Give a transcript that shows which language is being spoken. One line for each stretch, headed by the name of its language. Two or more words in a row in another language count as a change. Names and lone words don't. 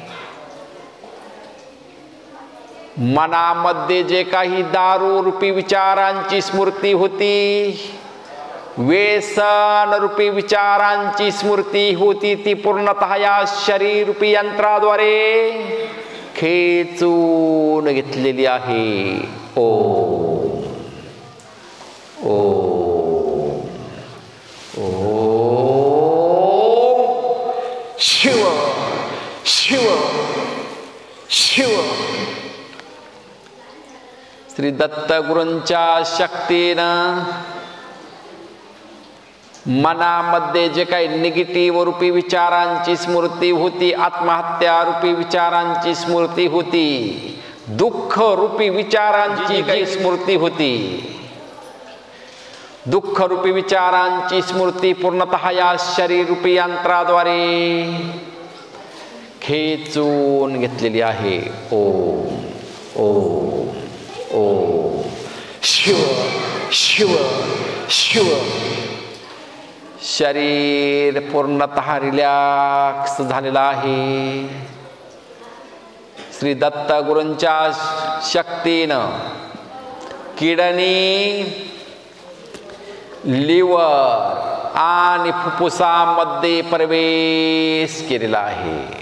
Marathi: मनामध्ये जे काही दारू रूपी विचारांची स्मृती होती, व्यसन रूपी विचारांची स्मृती होती, ती पूर्णतः या शरीर रूपी यंत्राद्वारे खेचून घेतलेली आहे.
Sanskrit: ओम ओम ओम शिव शिव शिव.
Marathi: श्री दत्त गुरूंच्या शक्तीनं मनामध्ये जे काही निगेटिव्ह रूपी विचारांची स्मृती होती, आत्महत्या रूपी विचारांची स्मृती होती, दुःख रूपी विचारांची जी स्मृती होती, दुःख रूपी विचारांची स्मृती पूर्णतः या शरीर रूपी यंत्राद्वारे खेचून घेतलेली आहे.
Sanskrit: ओम ओम ओम शिव शिव शिव.
Marathi: शरीर पूर्णतः रिलॅक्स झालेला आहे. श्री दत्त गुरूंच्या शक्तीनं किडनी, लिव्हर आणि फुफ्फुसामध्ये प्रवेश केलेला आहे.